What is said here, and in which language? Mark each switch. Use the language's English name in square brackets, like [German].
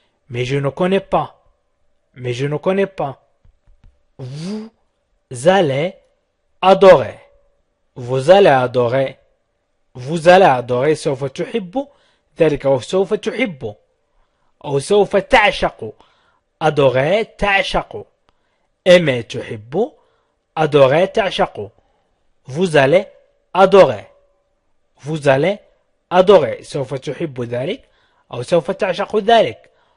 [French] Mais je ne connais pas. Mais je ne connais pas. Vous allez adorer. Vous allez adorer. Vous allez adorer. [Arabic] سوف تحب ذلك أو سوف تحب أو سوف تعشق. adorer تعشق. aimer تحب. adorer تعشق. [French] Vous allez adorer. Vous allez adorer. [Arabic] سوف تحب ذلك أو سوف تعشق ذلك.